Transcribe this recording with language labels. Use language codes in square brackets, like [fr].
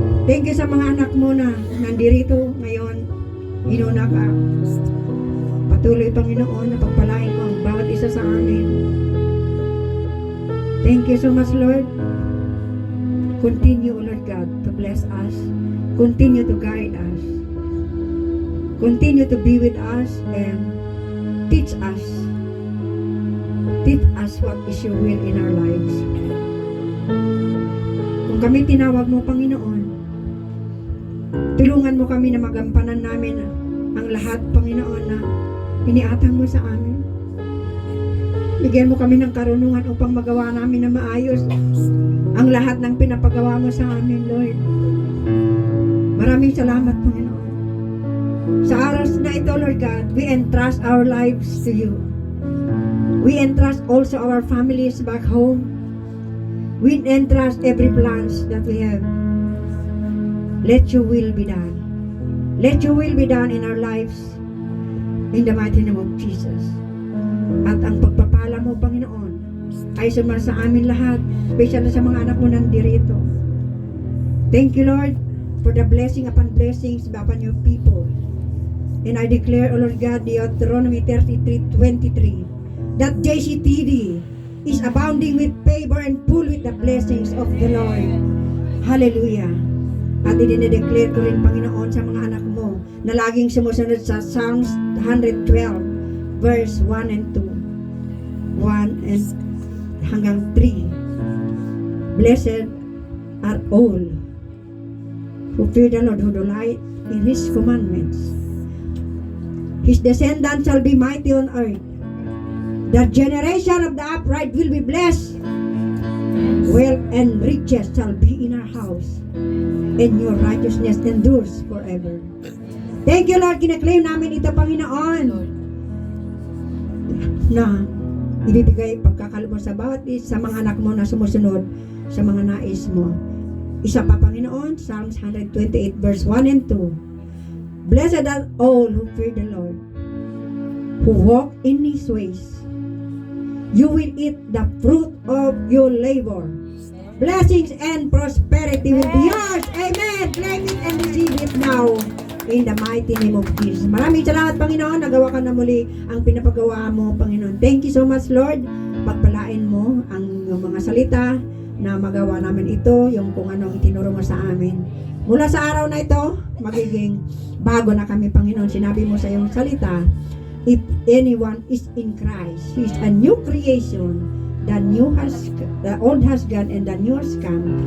[en] Thank you [tl] sa mga anak mo na nandirito ngayon. Inuna ka. Patuloy, Panginoon, na pagpalain mo ang bawat isa sa amin. [en] Thank you so much, Lord. Continue, O Lord God, to bless us. Continue to guide us. Continue to be with us and teach us. Teach us what is your will in our lives. [tl] Kung kami tinawag mo, Panginoon, tulungan mo kami na magampanan namin ang lahat, Panginoon, na iniatang mo sa amin. Bigyan mo kami ng karunungan upang magawa namin na maayos ang lahat ng pinapagawa mo sa amin, Lord. Maraming salamat, Panginoon. Sa araw na ito, Lord God, [en] we entrust our lives to you. We entrust also our families back home. We entrust every plans that we have. Let your will be done. Let your will be done in our lives. In the mighty name of Jesus. [tl] At ang pagpapala mo, Panginoon, ay suman sa amin lahat, special na sa mga anak mo nandirito. [en] Thank you, Lord, for the blessing upon blessings upon your people. And I declare, O Lord God, Deuteronomy 33:23, that JCTD is abounding with favor and full with the blessings of the Lord. [tl] Hallelujah. At idinedeclare ko rin, Panginoon, sa mga anak mo na laging sumusunod sa Psalms 112 verse 1 and 2. 1 and hanggang 3. [en] Blessed are all who fear the Lord, who delight in His commandments. His descendants shall be mighty on earth. The generation of the upright will be blessed. Wealth and riches shall be in our house, and your righteousness endures forever. Thank you, Lord. [tl] Kinaklaim namin ito, Panginoon, na ibibigay pagkakalmo sa bawat isa, sa mga anak mo na sumusunod sa mga nais mo. Isa pa, Panginoon, Psalms 128 verse 1 and 2. [en] Blessed are all who fear the Lord, who walk in His ways. You will eat the fruit of your labor. Blessings and prosperity will be yours. Amen. Claim it and receive it now. In the mighty name of Jesus. [tl] Maraming salamat, Panginoon. Nagawa ka na muli ang pinapagawa mo, Panginoon. [en] Thank you so much, Lord. [tl] Pagpalain mo ang mga salita na magawa namin ito, yung kung anong itinuro mo sa amin. Mula sa araw na ito, magiging bago na kami, Panginoon. Sinabi mo sa iyong salita, [en] if anyone is in Christ, he is a new creation. The old has gone and the new has come.